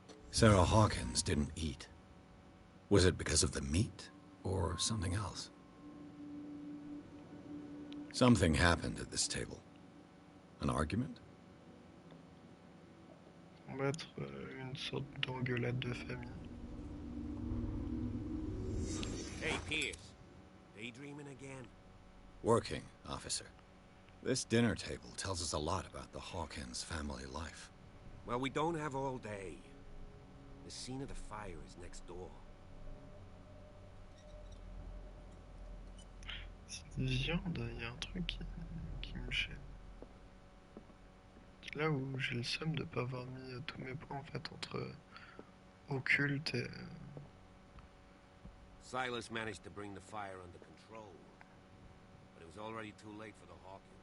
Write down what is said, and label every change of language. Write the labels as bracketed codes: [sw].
[en] Sarah Hawkins didn't eat. Was it because of the meat or something else? Something happened at this table. An argument? [fr] On va être une sorte d'engueulade de famille. [en] Hey, Pierce. Daydreaming again? Working, officer. This dinner table tells us a lot about the Hawkins family life. Well, we don't have all day. The scene of the fire is next door. [fr] Cette viande, il y a un truc qui me gêne. C'est là où j'ai le seum de pas avoir mis tous mes points en fait entre occulte et... [en] Silas managed to bring the fire under control, but it was already too late for the Hawkins.